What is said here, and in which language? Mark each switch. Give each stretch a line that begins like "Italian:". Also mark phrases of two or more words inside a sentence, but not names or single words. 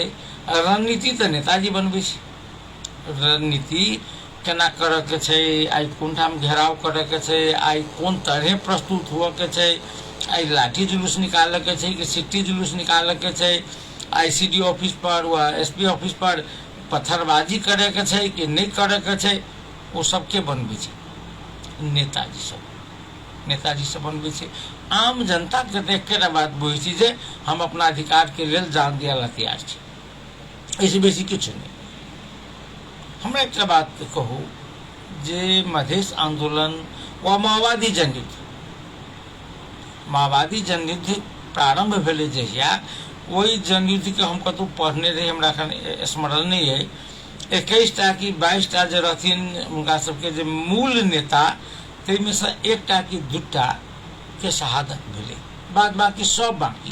Maithili: रणनीति तो नेताजी बनबै छै, रणनीति केना करऽ के छै, आई कोन ठाम घेराव करऽ के छै, आई कोन तरह प्रस्तुत हुअ के छै, आई लाठी जुलूस निकालऽ के छै कि सिट्टी जुलूस निकालऽ के छै, आईसीडी ऑफिस पर व एसपी ऑफिस पर पत्थरबाजी करे के छै कि नहीं करे के छै, वो सबके बनबै छै नेताजी सब बनबै छै। आम जनता के देख के बात बुझै छै जे हम अपना अधिकार के लेल जान दिया ला तैयार छी, ऐसे बेसी किछु नहीं। हमरा एक बात कहू जे मधेश आंदोलन व माओवादी जनयुद्ध प्रारंभ भेले जहिया, वही जनयुद्ध के हम कतौ पढ़ने रही, हमरा एखन स्मरण नहीं है। 21टा कि 22टा जे रहथिन उनका सबके जे मूल नेता, ताहिमे से एकटा कि दूटा के शहादत भेले, बाद बाकी सब बाकी।